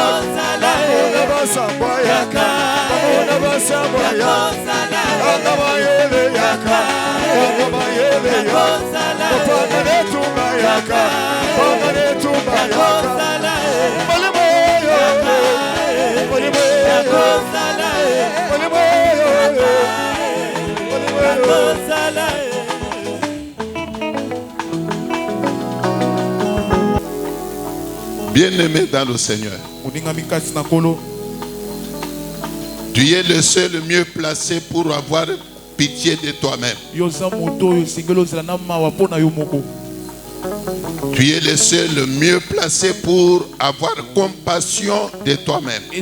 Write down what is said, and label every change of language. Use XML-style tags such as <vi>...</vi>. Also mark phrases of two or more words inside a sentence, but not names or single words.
<ln>yaka sala. Amona basambwa yaka Amona basambwa Yako yaka sala. kanga mayele yaka kanga mayele Yako yaka sala. Panga netumba yaka Panga netumba Yako yaka sala. Moli moyo Moli moyo Yako sala. Moli moyo Moli Yako moyo sala.</ln> <fr>Bien-aimé dans le Seigneur, tu es le seul le mieux placé pour avoir pitié de toi-même. Tu es le seul le mieux placé pour avoir compassion de toi-même.</fr>